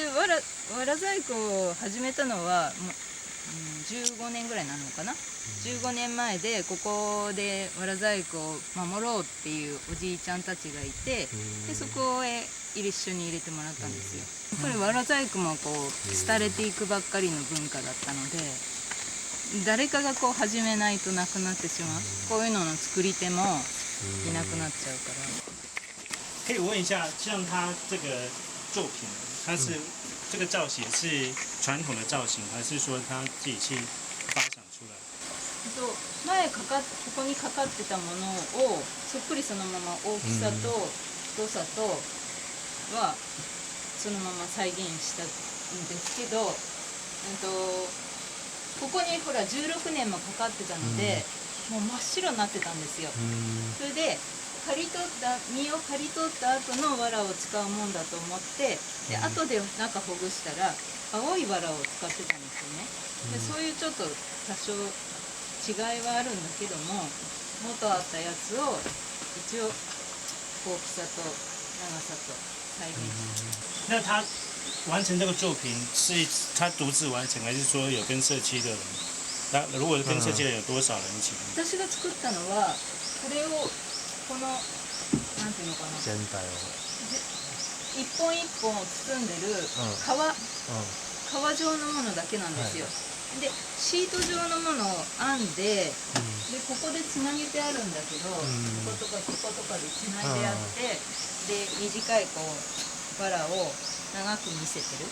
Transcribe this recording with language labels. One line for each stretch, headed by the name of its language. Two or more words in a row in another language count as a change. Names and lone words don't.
Japanese: で藁細工を始めたのはもう、15年ぐらいなのかな。15年前でここで藁細工を守ろうっていうおじいちゃんたちがいて、でそこへ一緒に入れてもらったんですよ。やっぱり藁細工もこう廃れていくばっかりの文化だったので、誰かがこう始めないとなくなってしまう。こういうのの作り手もいなくなっちゃうから。
Chinese: 可以问一下，像他这个作品，它是、这个造型是传统的造型，还是说他自己去发想出来？
Japanese: 前ここにかかってたものをそっくりそのまま大きさと太さとはそのまま再現したんですけど、ここにほら16年もかかってたので、もう真っ白になってたんですよ。それで実を刈り取った後の藁を使うもんだと思って、で後で中ほぐしたら青い藁を使ってたんですよね。でそういうちょっと多少違いはあるんだけども、元あったやつを一応大きさと長さと再現して。
Chinese: 那他完成这个作品是他独自完成，还是说有跟社区的人？那如果跟社区的人有多少人一起？
Japanese: 私が作ったのはこれをこのなんていうのかな、全体を。一本一本を包んでる皮状のものだけなんですよ。でシート状のものを編んで、でここでつなげてあるんだけど、こことかこことかでつないであって、で短いこう藁を長く見せてる。